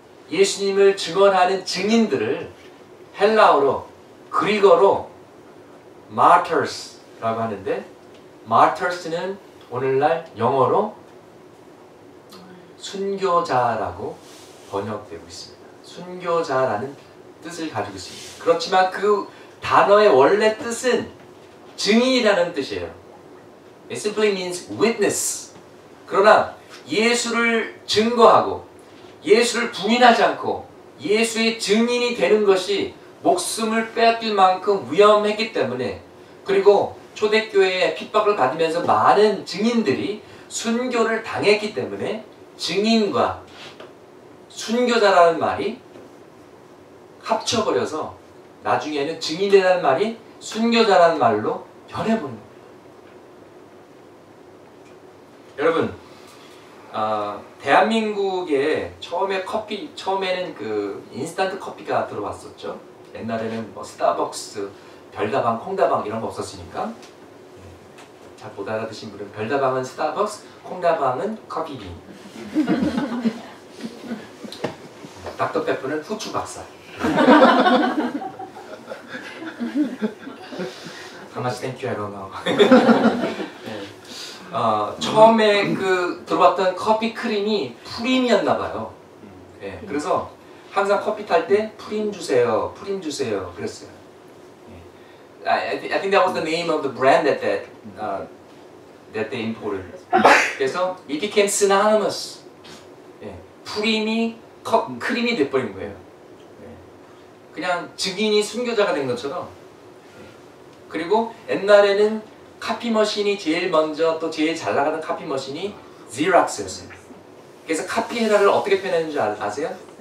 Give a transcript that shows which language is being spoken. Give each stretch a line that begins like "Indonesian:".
Korean: 예수님을 증언하는 증인들을 헬라어로, 그리거로 martyrs라고 하는데, martyrs는 오늘날 영어로 순교자라고 번역되고 있습니다. 순교자라는 뜻을 가지고 있습니다. 그렇지만 그 단어의 원래 뜻은 증인이라는 뜻이에요.
English: It simply means witness.
Korean: 그러나 예수를 증거하고 예수를 부인하지 않고 예수의 증인이 되는 것이 목숨을 빼앗길 만큼 위험했기 때문에, 그리고 초대교회에 핍박을 받으면서 많은 증인들이 순교를 당했기 때문에 증인과 순교자라는 말이 합쳐버려서 나중에는 증인이라는 말이 순교자라는 말로 변해버린 겁니다. 여러분, 대한민국에 처음에는 그 인스턴트 커피가 들어왔었죠. 옛날에는 뭐 스타벅스, 별다방, 콩다방 이런 거 없었으니까. 잘 못 알아드신 분은 별다방은 스타벅스, 콩다방은 커피빈. 닥터페퍼는 후추 박사.
English: How much thank you, I don't know.
Korean: 처음에 그 들어왔던 커피 크림이 프림이었나봐요. 네, 그래서 항상 커피 탈 때 프림 주세요, 프림 주세요 그랬어요.
English: I think that was the name of the brand that they imported.
Korean: 그래서
English: it became synonymous.
Korean: 프림이 크림이 돼버린 거예요. 그냥 증인이 순교자가 된 것처럼. 그리고 옛날에는 카피 머신이 제일 먼저 또 제일 잘 나가는 카피 머신이 Xerox였어요. 그래서 카피 헤라를 어떻게 표현하는 줄 아세요?